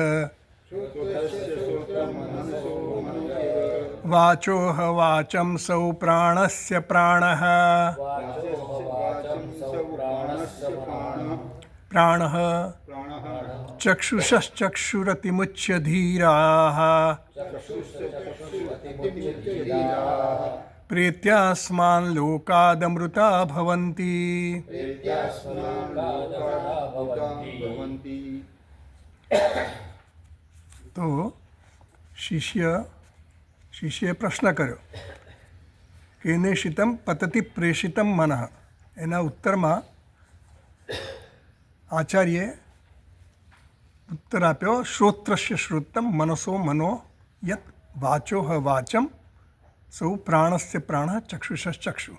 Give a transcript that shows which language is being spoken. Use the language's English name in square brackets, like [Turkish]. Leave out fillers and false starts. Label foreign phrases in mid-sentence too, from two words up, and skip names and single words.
[Sanskrit] वाचोह वाचं सौ प्राणस्य प्राणः प्राणः चक्षुषश्चक्षुरतिमुच्य धीराः प्रेत्यास्मान् लोकादमृता भवन्ति। [Gujarati] તો શિષ્ય પ્રશ્ન કર્યો [Sanskrit] કેનેષિતમ પતતિ પ્રેષિતમ મનઃ। [Gujarati] એના ઉત્તરમાં આચાર્યે ઉત્તર આપ્યો [Sanskrit] શ્રોત્રસ્ય શ્રોત્રમ મનસો મનો યત વાચોહ વાચમ સૌ પ્રાણસ્ય પ્રાણ ચક્ષુષશ્ચક્ષુ।